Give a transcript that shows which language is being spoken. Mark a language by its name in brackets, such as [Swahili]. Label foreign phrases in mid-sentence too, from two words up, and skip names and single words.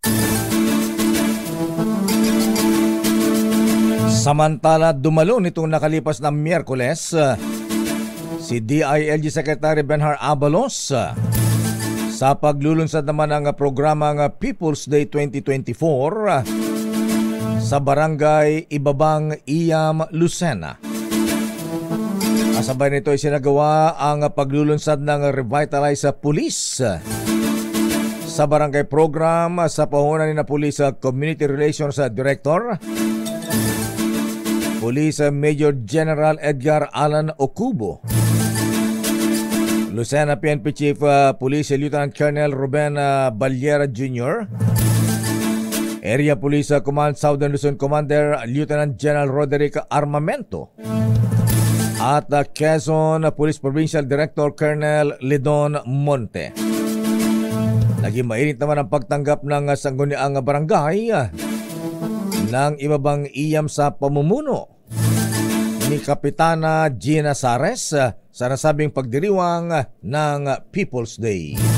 [Filipino] Samantala, dumalo nitong nakalipas na Miyerkules, si DILG Secretary Benhar Abalos sa paglulunsad naman ng programang People's Day 2024 sa Barangay Ibabang, Iyam, Lucena. Kasabay nito ay sinagawa ang paglulunsad ng Revitalize Police sa barangay program sa pahunan ni na Police Community Relations Director, Police Major General Edgar Alan Okubo, Lucena PNP Chief Police Lieutenant Colonel Ruben Balyera Jr., Area Police Command Southern Luzon Commander Lieutenant General Roderick Armamento at Quezon Police Provincial Director Colonel Lidon Monte. Naging mainit naman ang pagtanggap ng sangguniang barangay ng Ibabang Iyam sa pamumuno ni Kapitana Gina Sares sa nasabing pagdiriwang ng People's Day.